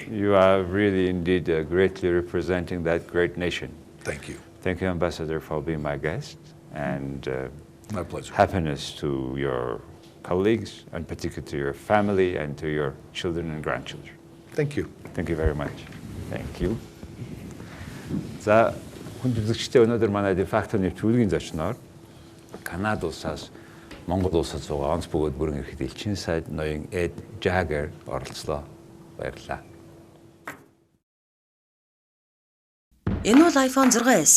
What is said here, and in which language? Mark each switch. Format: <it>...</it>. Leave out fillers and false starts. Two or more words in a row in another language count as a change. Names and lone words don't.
<en>You are really indeed greatly representing that great nation. Thank you. Thank you, Ambassador, for being my guest. And my pleasure. Happiness to your colleagues, and particularly to your family and to your children and grandchildren. Thank you. Thank you very much. Thank you.</en> <mn>За, хүн жүжигчтэй өнөөдөр манай дефактоны төлөвийн зочноор Канад улсаас Монгол улсад суугаа онц бөгөөд бүрэн эрхт элчин сайд ноён Jager оролцлоо. Баярлалаа. Энэ бол iPhone 6s.</mn>